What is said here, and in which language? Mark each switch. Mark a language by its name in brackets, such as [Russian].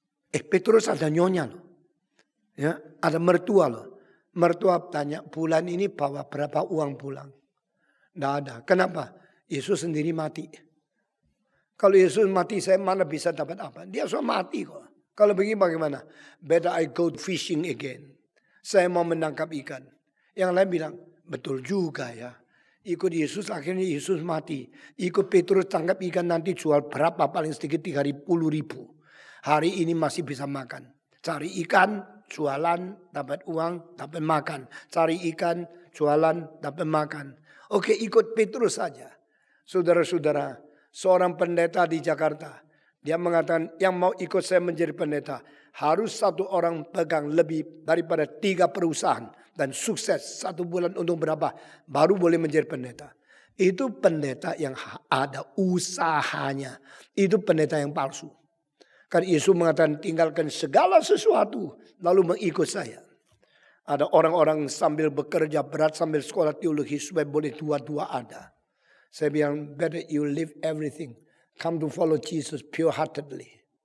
[Indonesian] Petrus ada nyonya loh. Ya, ada mertua loh. Mertua tanya, bulan ini bawa berapa uang pulang? Tidak ada. Kenapa? Yesus sendiri mati. Kalau Yesus mati, saya mana bisa dapat apa? Dia sudah mati kok. Kalau begini bagaimana? [English] Better I go fishing again. [Indonesian] Saya mau menangkap ikan. Yang lain bilang, betul juga ya. Ikut Yesus, akhirnya Yesus mati. Ikut Petrus tangkap ikan nanti jual berapa? Paling sedikit 30.000. Hari ini masih bisa makan. Cari ikan, jualan, dapat uang, dapat makan. Cari ikan, jualan, dapat makan. Oke, ikut Petrus saja. Saudara-saudara, seorang pendeta di Jakarta. Dia mengatakan yang mau ikut saya menjadi pendeta. Harus 1 orang pegang lebih daripada 3 perusahaan. Dan sukses 1 bulan untuk berapa. Baru boleh menjadi pendeta. Itu pendeta yang ada usahanya. Itu pendeta yang palsu. Karena Yesus mengatakan tinggalkan segala sesuatu. Lalu mengikut saya. Ada orang-orang sambil bekerja berat sambil sekolah teologi. Supaya boleh dua-dua ada. Saya bilang, [English] better you leave everything. Come to follow Jesus pure-heartedly.